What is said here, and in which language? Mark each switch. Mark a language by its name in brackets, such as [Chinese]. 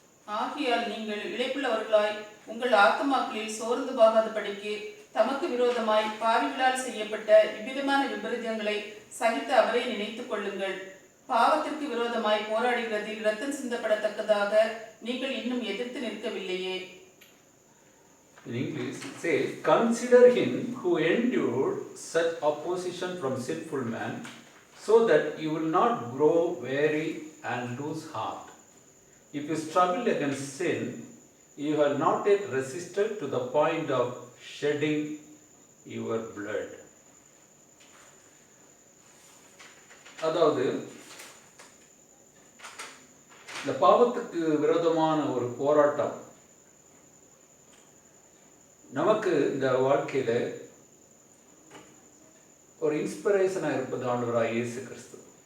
[Tamil] ஆகையால் நீங்கள் இளைப்புள்ளவர்களாய் உங்கள் ஆத்துமாக்களில் சோர்ந்து போகாதபடிக்கு தமக்கு விரோதமாய் பாவிகளால் செய்யப்பட்ட இவ்விதமான விபரீதங்களை சகித்து அவரை நினைத்துக் கொள்ளுங்கள். பாவத்திற்கு விரோதமாய் போராடுகிறதில் இரத்தம் சிந்தப்படத்தக்கதாக நீங்கள் இன்னும் எதிர்த்து நிற்கவில்லையே. [English] In English, it says, "Consider him who endured such opposition from sinful man, so that you will not grow weary and lose heart. If you struggle against sin, you have not yet resisted to the point of shedding your blood." [Tamil] அதாவது இந்த பாவத்துக்கு விரோதமான ஒரு போராட்டம் நமக்கு இந்த வாழ்க்கையில ஒரு இன்ஸ்பிரேஷனாக இருப்பது ஆண்டவராக இயேசு கிறிஸ்து.